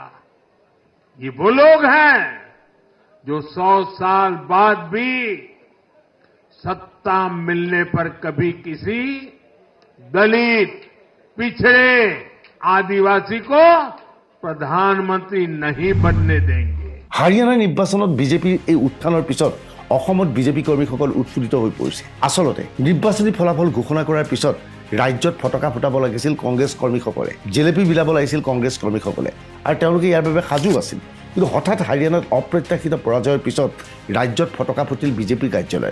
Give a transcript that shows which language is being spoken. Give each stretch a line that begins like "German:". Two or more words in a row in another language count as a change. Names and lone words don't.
Hindi: ये वो लोग हैं जो 100 साल बाद भी सत्ता मिलने पर कभी किसी दलित, पिछड़े, आदिवासी को प्रधानमंत्री नहीं बनने देंगे।
Assamese: হাৰিয়ানা নিৰ্বাচনত বিজেপিৰ এই উত্থানৰ পিছত অসমত বিজেপি কৰ্মীসকল উৎফুল্লিত হৈ পৰিছে। আচলতে নিৰ্বাচনী ফলাফল ঘোষণা কৰাৰ পিছত ৰাজ্যত ফটকা ফুটাব লাগিছিল কংগ্ৰেছ কৰ্মীসকলে, জেলেপি বিলাব লাগিছিল কংগ্ৰেছ কৰ্মীসকলে, আৰু তেওঁলোকে ইয়াৰ বাবে সাজু আছিল। কিন্তু হঠাৎ হাৰিয়ানাত অপ্ৰত্যাশিত পৰাজয়ৰ পিছত ৰাজ্যত ফটকা ফুটিল বিজেপিৰ কাৰ্যালয়ত।